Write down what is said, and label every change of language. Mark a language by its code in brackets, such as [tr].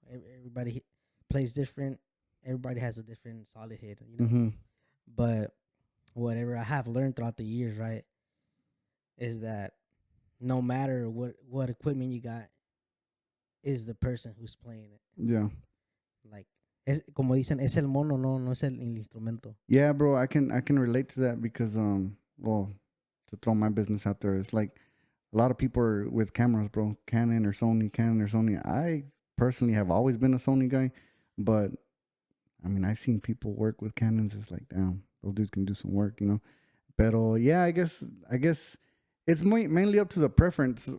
[en] Everybody plays different. Everybody has a different solid head, you know. Mm-hmm. But whatever I have learned throughout the years, right, is that no matter what equipment you got, is the person who's playing it. Yeah. [es] Like, como dicen, es el mono, no es el instrumento. [en] Yeah, bro, I can relate to that because well, to throw my business out there, it's like a lot of people are with cameras, bro. Canon or Sony. I personally have always been a Sony guy, but I mean, I've seen people work with Canons. It's like, damn, those dudes can do some work, you know. Pero yeah, I guess it's mainly up to the preference.